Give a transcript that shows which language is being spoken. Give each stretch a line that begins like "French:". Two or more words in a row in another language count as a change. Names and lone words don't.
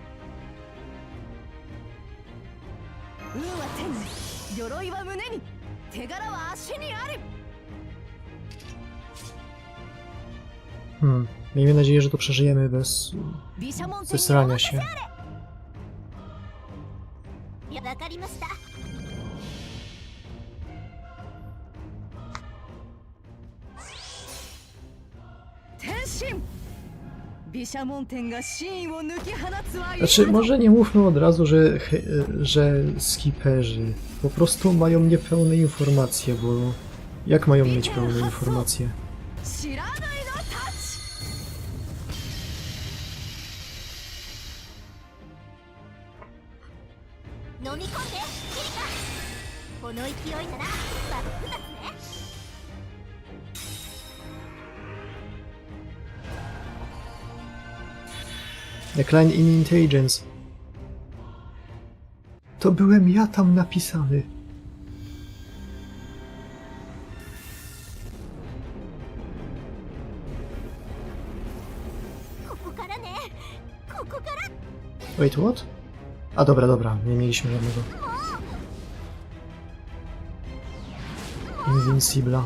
Japanese: 運は天に、鎧は胸に、手柄は足にあり。
Polish: Miejmy nadzieję, że to przeżyjemy bez zesrania się.
Japanese: わかりました。天心、毘沙門天が真意を抜き放つは。
Polish: Znaczy, może nie mówmy od razu, że skiperzy po prostu mają niepełne informacje, bo jak mają mieć pełne informacje?
Japanese: 知らないのタッチ。飲み込んでキリカ。この勢いならバックだね。
English: Decline in intelligence.
Polish: To byłem ja tam napisany.
English: Wait, what?
Polish: A dobra, dobra, nie mieliśmy żadnego Invincibla.